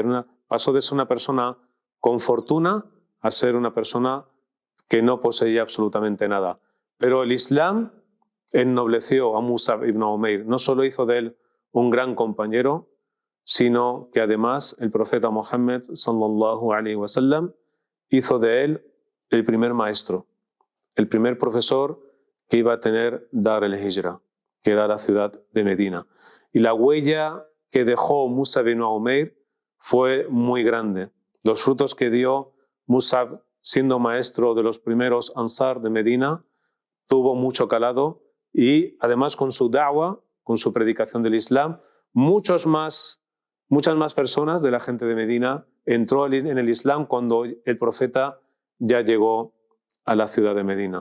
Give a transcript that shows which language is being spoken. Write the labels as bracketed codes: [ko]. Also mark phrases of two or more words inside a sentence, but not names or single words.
[es] Pasó de ser una persona con fortuna a ser una persona que no poseía absolutamente nada. Pero el Islam ennobleció a Musab ibn Umair, no solo hizo de él un gran compañero, sino que además el profeta Muhammad [ar] صلى الله عليه وسلم [es] hizo de él el primer maestro, el primer profesor que iba a tener Dar el-Hijra, que era la ciudad de Medina. Y la huella que dejó Musab ibn Umair fue muy grande. Los frutos que dio Musab siendo maestro de los primeros Ansar de Medina tuvo mucho calado, y además con su da'wah, con su predicación del Islam, muchos más muchas más personas de la gente de Medina entró en el Islam cuando el profeta ya llegó a la ciudad de Medina.